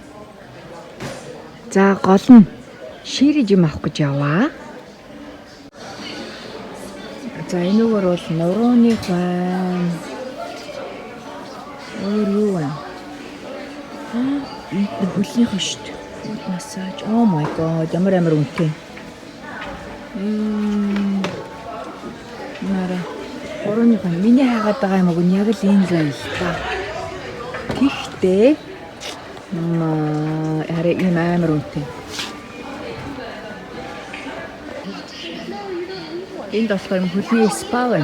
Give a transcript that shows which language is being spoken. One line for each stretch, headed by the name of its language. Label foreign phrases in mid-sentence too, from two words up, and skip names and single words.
Mongolian: За гол нь ширэж юм авах гэж яваа. За энэгээр бол нурууны байна. Юу вэ? Энэ хөлнийх шүү дээ. Фут массаж.
English: Oh my god,
Mongolian: ямар үнэтэй. Нара. Нурууны байна. Миний хаагаад байгаа юм уу? Яг л энэ л байна л та. Гэхдээ арай ийм амар үнэтэй. Энд болохоор хөлний спа байна.